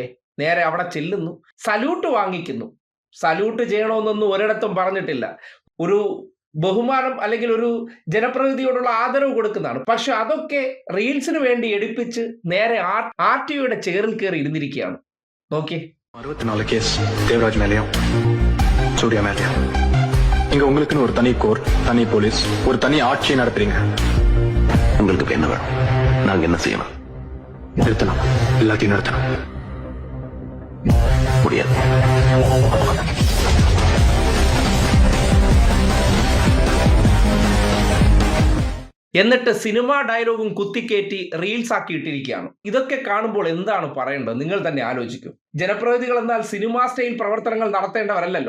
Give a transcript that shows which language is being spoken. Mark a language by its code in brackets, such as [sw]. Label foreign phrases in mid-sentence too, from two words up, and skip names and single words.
[ml] നേരെ അവിടെ ചെല്ലുന്നു, സല്യൂട്ട് വാങ്ങിക്കുന്നു. സല്യൂട്ട് ചെയ്യണമെന്നൊന്നും ഒരിടത്തും പറഞ്ഞിട്ടില്ല. ഒരു ബഹുമാനം അല്ലെങ്കിൽ ഒരു ജനപ്രതിനിധിയോടുള്ള ആദരവ് കൊടുക്കുന്നതാണ്. പക്ഷെ അതൊക്കെ റീൽസിന് വേണ്ടി എടുപ്പിച്ച് നേരെ ആർ.ടി.ഒയുടെ ചെയറിൽ കയറി ഇരുന്നിരിക്കുകയാണ്. നോക്കിയേ. [ta] 64 கேஸ் தேவராஜ் மேலயும் சூர்யா மேலயும். இங்க உங்களுக்குன்னு ஒரு தனி கோர், தனி போலீஸ், ஒரு தனி ஆட்சியை நடத்துறீங்க. உங்களுக்கு என்ன வேணும்? நாங்க என்ன செய்யணும்? நிறுத்தணும், எல்லாத்தையும் நிறுத்தணும். முடியாது. [ml] എന്നിട്ട് സിനിമാ ഡയലോഗും കുത്തിക്കേറ്റി റീൽസ് ആക്കിയിട്ടിരിക്കുകയാണ്. ഇതൊക്കെ കാണുമ്പോൾ എന്താണ് പറയേണ്ടത്? നിങ്ങൾ തന്നെ ആലോചിക്കും. ജനപ്രതിനിധികൾ എന്നാൽ സിനിമാ സ്റ്റൈൽ പ്രവർത്തനങ്ങൾ നടത്തേണ്ടവരല്ലോ.